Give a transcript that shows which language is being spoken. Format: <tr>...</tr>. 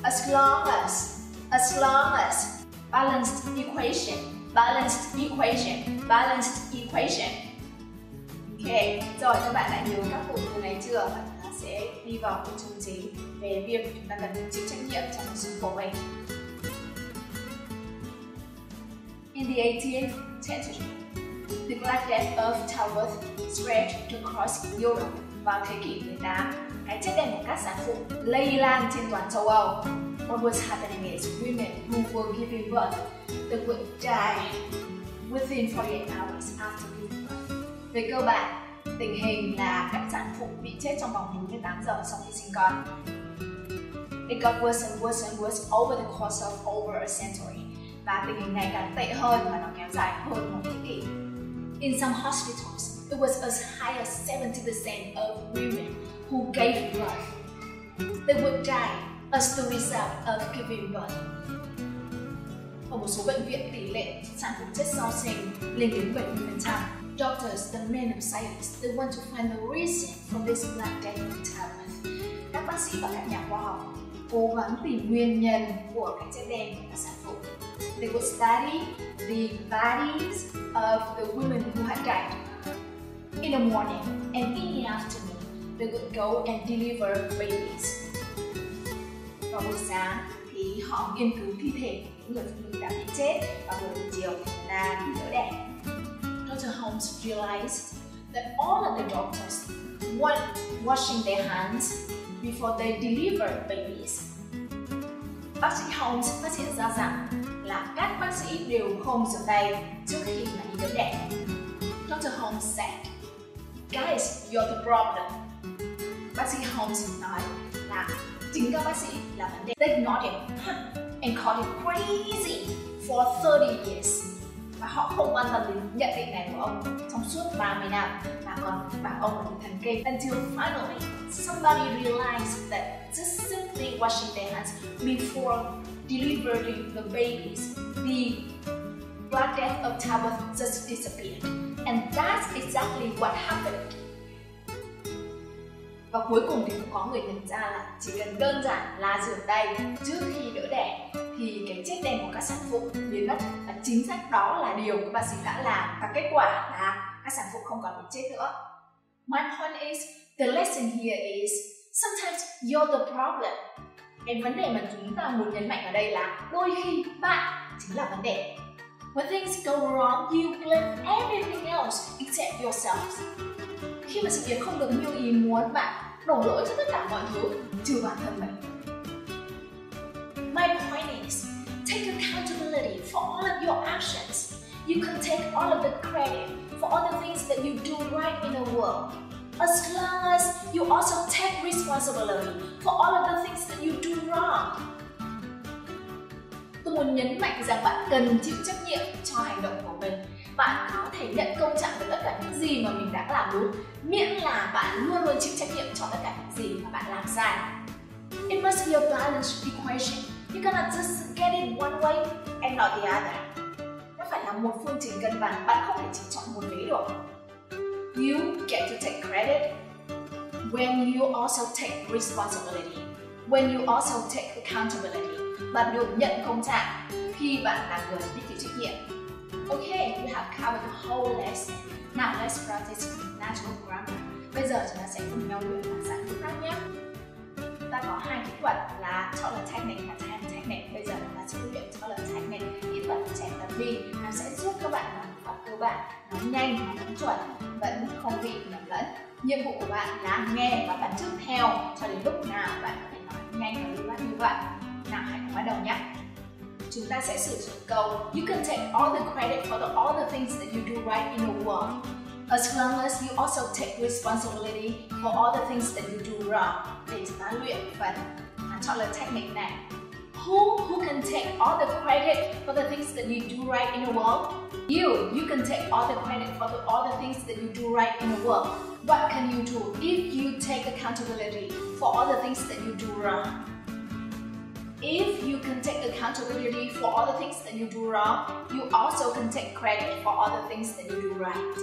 <en>As long as. As long as. Balanced equation. Balanced equation. Balanced equation.</en> <vi>Ok, rồi các bạn đã nhớ các cụm từ này chưa? Và chúng ta sẽ đi vào nội dung chính về việc chúng ta cần chịu trách nhiệm trong cuộc sống của mình.</vi> <en>In the 18th century, the Black Death of childbirth spread across Europe.</en> <vi>Vào thế kỷ 18, cái chết đen của các sản phụ lây lan trên toàn châu Âu.</vi> <en>What was happening is women who were giving birth, they would die within 48 hours after giving birth.</en> <vi>Về cơ bản, tình hình là các sản phụ bị chết trong vòng 48 giờ sau khi sinh con.</vi> <en>It got worse and worse and worse over the course of over a century.</en> <vi>Và tình hình này càng tệ hơn và nó kéo dài hơn một thế kỷ.</vi> <en>In some hospitals, it was as high as 70% of women who gave birth. They would die as the result of giving birth.</en> <vi>Ở một số bệnh viện, tỷ lệ sản phụ chết sau sinh lên đến 70%.</vi> <en>Doctors, the men of science, they want to find the reason for this Black Death of childbirth.</en> <vi>Các bác sĩ và các nhà khoa học cố gắng tìm nguyên nhân của cái chết đen của các sản phụ.</vi> <en>They would study the bodies of the women who had died. In the morning and in the afternoon, they would go and deliver babies.</en> <vi>Vào buổi sáng thì họ nghiên cứu thi thể của những người phụ nữ đã bị chết, và buổi chiều là đi đỡ đẻ.</vi> <en>Dr. Holmes realized that all of the doctors weren't washing their hands before they delivered babies.</en> <vi>Bác sĩ Holmes phát hiện ra rằng là các bác sĩ đều không rửa tay trước khi mà đi đỡ đẻ.</vi> <en>Dr. Holmes said, "Guys, you're the problem."</en> <vi>Bác sĩ Holmes nói là chính các bác sĩ là vấn đề.</vi> <en>They ignored him and called him crazy for 30 years.</en> <vi>Và họ không quan tâm đến nhận định này của ông trong suốt 30 năm, mà còn bảo ông là một thần kinh.</vi> <en>Until finally, somebody realized that just simply washing their hands before delivering the babies, the Black Death of childbirth just disappeared. And that's exactly what happened.</en> <vi>Và cuối cùng thì cũng có người nhận ra là chỉ cần đơn giản là rửa tay trước khi đỡ đẻ thì cái chết đen của các sản phụ biến mất, và chính xác đó là điều các bác sĩ đã làm, và kết quả là các sản phụ không còn bị chết nữa.</vi> <en>My point is, the lesson here is sometimes you're the problem.</en> <vi>Cái vấn đề mà chúng ta muốn nhấn mạnh ở đây là đôi khi bạn chính là vấn đề.</vi> <en>When things go wrong, you blame everything else except yourself.</en> <vi>Khi mà sự việc không được như ý muốn, bạn đổ lỗi cho tất cả mọi thứ trừ bản thân mình.</vi> <en>My point is, take accountability for all of your actions. You can take all of the credit for all the things that you do right in the world, as long as you also take responsibility for all of the things that you do wrong.</en> <vi>Tôi muốn nhấn mạnh rằng bạn cần chịu trách nhiệm cho hành động của mình. Bạn có thể nhận công trạng về tất cả những gì mà mình đã làm đúng, miễn là bạn luôn luôn chịu trách nhiệm cho tất cả những gì mà bạn làm sai.</vi> <en>It must be a balanced equation. You cannot just get it one way and not the other.</en> <vi>Nó phải là một phương trình cân bằng, bạn không thể chỉ chọn một vế được.</vi> <en>You get to take credit when you also take responsibility, when you also take accountability.</en> <vi>Bạn được nhận công trạng khi bạn là người biết chịu trách nhiệm.</vi> <en>Okay, we have covered the whole lesson. Now let's practice natural grammar.</en> <vi>Bây giờ chúng ta sẽ cùng nhau luyện phản xạ ngữ pháp nhé. Chúng ta có hai kỹ thuật là chọn là technique và time technique. Bây giờ chúng ta sẽ luyện chọn là technique. Kỹ thuật trẻ tập vi nó sẽ giúp các bạn làm pháp cơ bản, nói nhanh, nói chuẩn, vẫn không bị nhầm lẫn. Nhiệm vụ của bạn là nghe và bắt chước theo cho đến lúc nào bạn có thể nói nhanh và lưu loát như vậy. Nào, hãy cùng bắt đầu nhé. Chúng ta sẽ sử dụng câu</vi> <en>You can take all the credit for all the things that you do right in the world, as long as you also take responsibility for all the things that you do wrong.</en> <vi>Để chúng ta luyện phần chọn lời technique này.</vi> <en>Who can take all the credit for the things that you do right in the world? You can take all the credit for all the things that you do right in the world. What can you do if you take accountability for all the things that you do wrong? If you can take accountability for all the things that you do wrong, you also can take credit for all the things that you do right.</en>